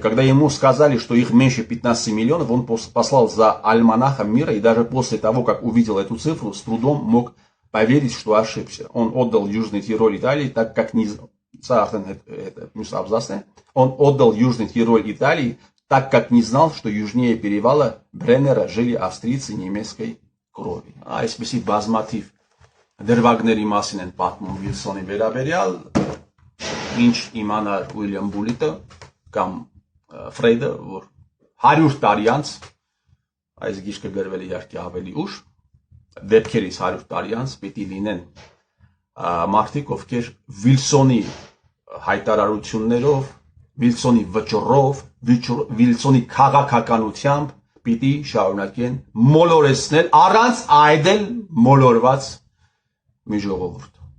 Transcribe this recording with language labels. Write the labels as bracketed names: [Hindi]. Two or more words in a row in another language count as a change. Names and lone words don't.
[Russian] Когда ему сказали, что их меньше 15 миллионов, он послал за альманахом мира, и даже после того, как увидел эту цифру, с трудом мог поверить, что ошибся. Он отдал Южный Тироль Италии, так как не знал, что южнее перевала Бреннера жили австрийцы немецкой крови. [Armenian] Այսպեսի բազմաթիվ դրվագների մասին են պատմում Վիլսոնի վերաբերյալ, ինչ իմանար Ուիլյամ Բուլիտը կամ Ֆրեյդը, որ 100 տարի անց, այս գիրքը գրվել է իհարկե ավելի ուշ, դեպքերից 100 տարի անց պիտի լինեն մարդիկ, ովքեր Վիլսոնի հայտարարություններով, Վիլսոնի վճռով, Վիլսոնի քաղաքականությամբ պիտի շարունակեն մոլորեցնել առանց այդել մոլորված մի ժողովուրդ։